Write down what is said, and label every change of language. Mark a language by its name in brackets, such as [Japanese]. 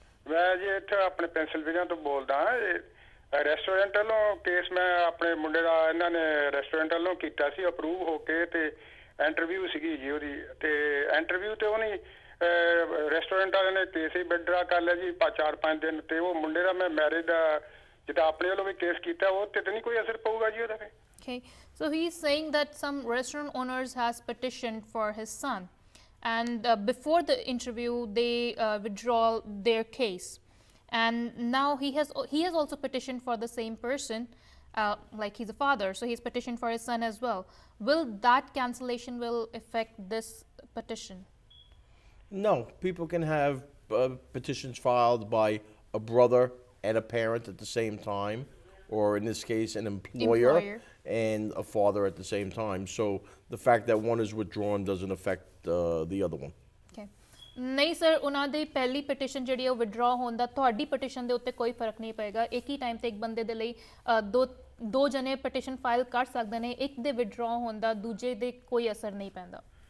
[Punjabi] ਮੈਂ ਜੀ ਇੱਥੇ ਆਪਣੇ ਪੈਂਸਿਲਵੇਨੀਆ ਤੋਂ ਬੋਲਦਾ ਰੈਸਟੋਰੈਂਟ ਵੱਲੋਂ ਕੇਸ ਮੈਂ ਆਪਣੇ ਮੁੰਡੇ ਦਾ ਇਹਨਾਂ ਨੇ ਰੈਸਟੋਰੈਂਟ ਵੱਲੋਂ ਕੀਤਾ ਸੀ ਅਪਰੂਵ ਹੋ ਕੇ ਤੇ ਇੰਟਰਵਿਊ ਸੀਗੀ ਜੀ ਉਹਦੀ ਤੇ ਇੰਟਰਵਿਊ ਤੇ ਉਹਨੇ ਰੈਸਟੋਰੈਂਟ ਵਾਲਿਆਂ ਨੇ ਕੇਸ ਹੀ ਵਿਡਰਾ ਕਰ ਲਿਆ ਜੀ 4-5 ਦਿਨ ਤੇ ਉਹ ਮੁੰਡੇ ਦਾ ਮੈਂ ਮੈਰਿਜ ਦਾ ਜਿੱਦਾਂ ਆਪਣੇ ਵੱਲੋਂ ਵੀ ਕੇਸ ਕੀਤਾ ਉਹ ਤੇ ਨਹੀਂ ਕੋਈ ਅਸਰ ਪਊਗਾ ਜੀ ਉਹਦਾ [English] Okay, so he is saying that some restaurant owners has petitioned for his son and before the interview they withdraw their case and now he has also petitioned for the same person, like he's a father, so he's petitioned for his son as well. Will that cancellation will affect this petition? No, people can have petitions filed by a brother and a parent at the same time, or in this case, an employer and a father at the same time. So the fact that one is withdrawn doesn't affect the other one. Okay. [Punjabi] ਨਹੀਂ sir, ਉਹਨਾਂ ਦੀ ਪਹਿਲੀ petition ਜਿਹੜੀ ਉਹ withdraw ਹੋਣ ਦਾ ਤੁਹਾਡੀ petition ਦੇ ਉੱਤੇ ਕੋਈ ਫਰਕ ਨਹੀਂ ਪਏਗਾ। ਇੱਕ ਹੀ ਟਾਈਮ ਤੇ ਇੱਕ ਬੰਦੇ ਦੇ ਲਈ ਦੋ ਜਣੇ ਪਟੀਸ਼ਨ ਫਾਈਲ ਕਰ ਸਕਦੇ ਨੇ, ਇੱਕ ਦੇ ਵਿਡਰਾ ਹੋਣ ਦਾ ਦੂਜੇ ਦੇ ਕੋਈ ਅਸਰ ਨਹੀਂ ਪੈਂਦਾ।